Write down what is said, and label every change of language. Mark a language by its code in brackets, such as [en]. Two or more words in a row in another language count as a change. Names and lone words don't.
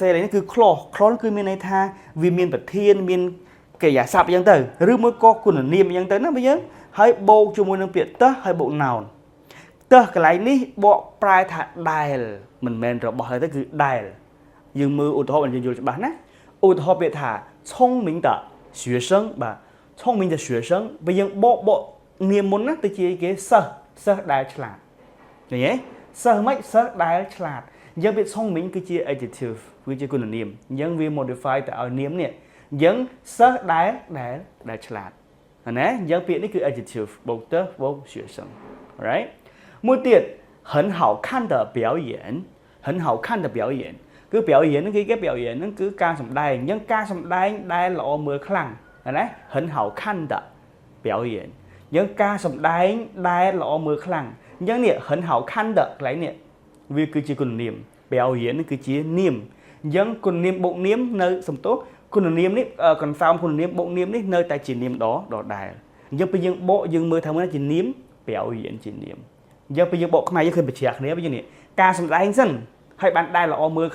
[km] រនេះគឺ clause គឺមានន័យថាវាមានប្រធានមានកិរិយាសព្ទអញ្ចឹងទៅឬមួយក៏គុណនាមអញ្ចឹងទៅណាបើយើង ហើយបូកជាមួយនឹងពាក្យទើសហើយបូក noun ទើសកន្លែងនេះបកប្រែថាដែលមិនមែនរបស់ហើយទៅគឺដែលយើងមើលឧទាហរណ៍យើងយល់ច្បាស់ណាឧទាហរណ៍ពាក្យថា [zh] 聪明的学生 [km] បាទ [zh] 聪明的学生 [km] បើយើងបកនាមមុនណាទៅជាគេសិស្សដែលឆ្លាតឃើញទេសិស្សមិនសិស្សដែលឆ្លាតអញ្ចឹងពាក្យ聪明គឺជា adjective គឺជាគុណ នាមអញ្ចឹងវា modify ទៅឲ្យនាមនេះអញ្ចឹងសិស្សដែលឆ្លាតណាអញ្ចឹងពាក្យនេះគឺ adjective បូកទៅបូក学生 right មួយទៀត [zh] 很好看的表演很好看的表演 [km] គឺ表演ហ្នឹងគេ表演ហ្នឹងគឺការសម្ដែងអញ្ចឹងការសម្ដែងដែលល្អមើលខ្លាំងណា [zh] 很好看的表演 [km] អញ្ចឹងការសម្ដែងដែលល្អមើលខ្លាំងអញ្ចឹងនេះ [zh] 很好看的 [km] កន្លែងនេះវាគឺជាគុណនាម表演នេះគឺជានាមអញ្ចឹងគុណនាមបូកនាមនៅសំទោសគុណនាមនេះកន្សោមគុណនាមបូកនាមនេះនៅតែជានាមដដែលអញ្ចឹងពេលយើងបកយើងមើលថាមើល ជានាម表演ជានាមអញ្ចឹងពេលយើងបកខ្មែរយើងឃើញបញ្ជាក់គ្នាវិញនេះការសម្ដែងសិនហើយបានដែលល្អមើល